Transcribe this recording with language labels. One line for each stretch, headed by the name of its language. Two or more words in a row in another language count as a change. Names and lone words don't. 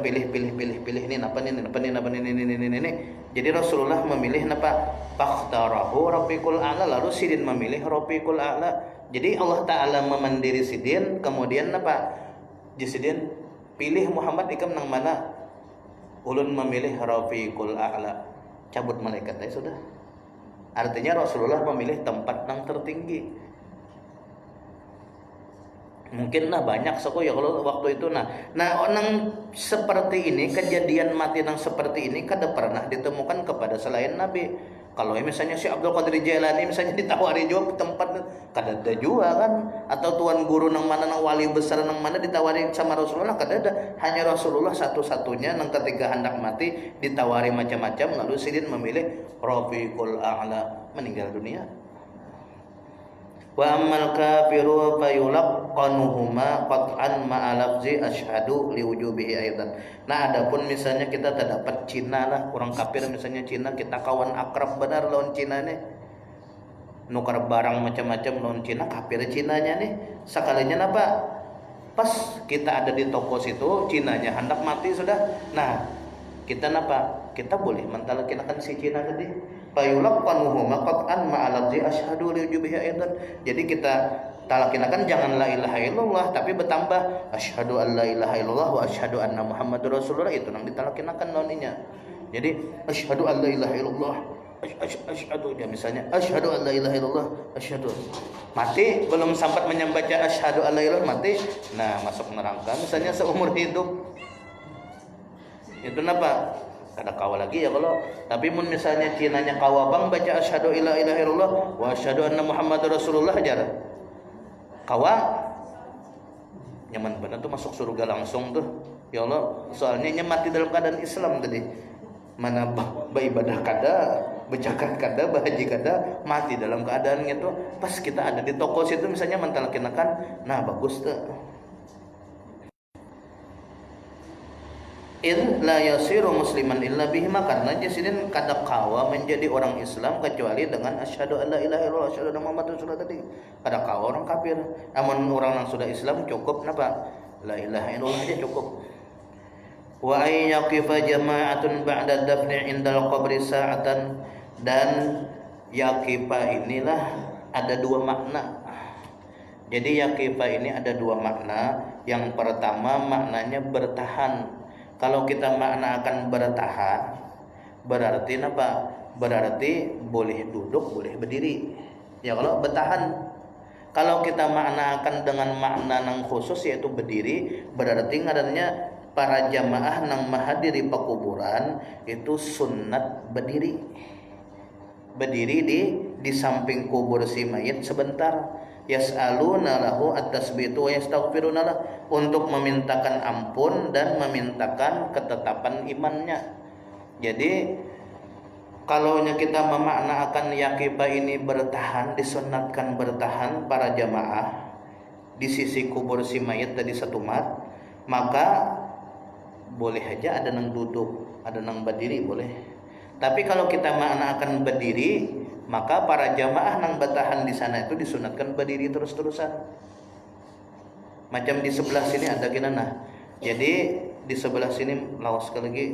Indonesian: pilih ini apa ini jadi Rasulullah memilih apa
Arabic: فاختاره الرفيق الأعلى
Indonesian: lalu sidin memilih Rafiqul A'la jadi
Arabic: الله تعالى
Indonesian: memandiri sidin kemudian apa sidin pilih Muhammad ikam nang mana ulun memilih Rafiqul A'la cabut malaikat sudah artinya Rasulullah memilih tempat yang tertinggi mungkin banyak soko ya kalau waktu itu nah orang seperti ini kejadian mati yang seperti ini kada pernah ditemukan kepada selain Nabi kalau misalnya si Abdul Qadir Jailani misalnya ditawari juga tempat kada ada juga kan atau tuan guru nang mana nang wali besar nang mana ditawari sama Rasulullah kada ada hanya Rasulullah satu-satunya nang ketika hendak mati ditawari macam-macam lalu sidin memilih Rafiqul A'la meninggal dunia
Arabic: وأما الكافر فيلقنهما قطعا مع لفظ أشهد لوجوبه أيضا.
Indonesian: Nah, adapun misalnya kita terdapat Cina lah, orang kafir misalnya Cina, kita kawan akrab benar lawan Cina nih. Nukar barang macam-macam lawan Cina, kafir Cinanya nih. Sekalinya apa? Pas kita ada di toko situ, Cinanya hendak mati sudah. Nah, kita napa? Kita boleh mentalakinakan si Cina tadi.
Arabic: فيلقنهما قطعا مع لفظ أشهد لوجوبه أيضا.
Indonesian: Jadi kita talakinakan jangan
Arabic: لا إله إلا الله,
Indonesian: tapi bertambah
Arabic: أشهد أن لا إله إلا الله وأشهد أن محمدا رسول الله,
Indonesian: itu nang ditalakinakan noninya. Jadi
Arabic: أشهد أن لا إله إلا الله,
Indonesian: asyhadu ya misalnya
Arabic: أشهد أن لا إله إلا الله,
Indonesian: asyhadu mati belum sempat membaca
Arabic: أشهد أن لا إله
Indonesian: mati, nah masuk neraka misalnya seumur hidup. Itu kenapa? Kada kawa lagi ya kalau. Tapi mun misalnya Cinanya kawa bang baca
Arabic: أشهد لا إله إلا الله وأشهد أن محمدا رسول الله
Indonesian: aja. Kawa nyaman benar tuh masuk surga langsung tuh.
Arabic: يا الله,
Indonesian: soalnya nya mati dalam keadaan Islam tadi. Mana beribadah kada, berzakat kada, berhaji kada, mati dalam keadaan itu. Pas kita ada di toko situ misalnya mentalakinakan, nah bagus tuh.
Arabic: إلا يصير مسلما إلا بهما,
Indonesian: karena jasidin kada kawa menjadi orang Islam kecuali dengan
Arabic: أشهد ألا إله إلا الله أشهد أن محمدا رسول الله
Indonesian: tadi. Kada kawa orang kafir. Amun orang yang sudah Islam cukup napa?
Arabic: لا إله إلا الله
Indonesian: aja cukup.
Arabic: وأن يقف جماعة بعد دفنه عند القبر ساعة,
Indonesian: dan yaqifa inilah ada dua makna. Jadi yaqifa ini ada dua makna. Yang pertama maknanya bertahan. Kalau kita makna akan bertahan, berarti apa? Berarti boleh duduk, boleh berdiri. Ya kalau bertahan. Kalau kita makna akan dengan makna yang khusus yaitu berdiri, berarti ngarannya para jamaah nang mahadiri pekuburan itu sunat berdiri. Berdiri di samping kubur si mayit sebentar.
Arabic: يسألون له التثبيت ويستغفرون له,
Indonesian: untuk memintakan ampun dan memintakan ketetapan imannya. Jadi kalau kita memaknakan yaqifa ini bertahan, disunatkan bertahan para jamaah di sisi kubur si mayit tadi satu mat, maka boleh aja ada nang duduk, ada nang berdiri boleh. Tapi kalau kita maknakan berdiri, maka para jamaah nang bertahan di sana itu disunatkan berdiri terus-terusan. Macam di sebelah sini ada gina nah. Jadi di sebelah sini lawas sekali lagi.